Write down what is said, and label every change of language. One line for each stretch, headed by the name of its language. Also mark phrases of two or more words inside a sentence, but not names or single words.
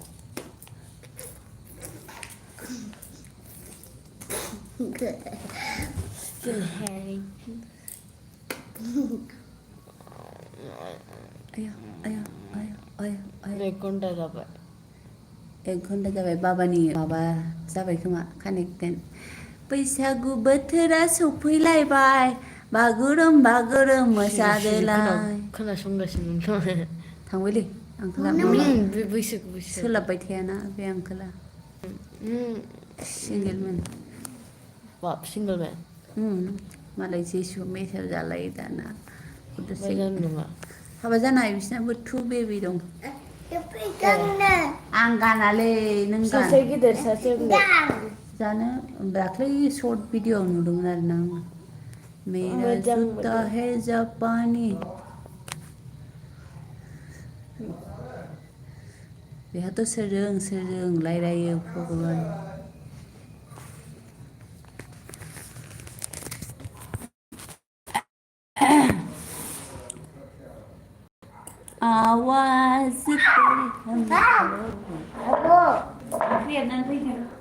English: Good Harry.
Bodo: आया एक घन्टा जाबाय बाबानि माबा जाबाय खोमा कानेक्टेड बैसागु बोथोरा सफैलायबाय बागुरुम बागुरुम मोसादोलाय खोनासंगासिनो थांबायलै आंखोला बैसोखौ सोलाबबाय थायाना बे आंखोला सिंगेलमोन बाप सिंगलमैन मालाय जेसु मेसाव जालायो दाना मोजां नङा हाबा जानाय बिसिनाबो
English: two baby
Bodo: दं आं गानालै नों गान सासे गिदिर सासे उन्दै जानो दाख्लै
English: short video
Bodo: नुदोंमोन आरोना आङो
Hindi: मेरा जूता है जापानी
Bodo: बेहाथ' सोरजों रायलायो भगबान आवाज लिरनानै फैदो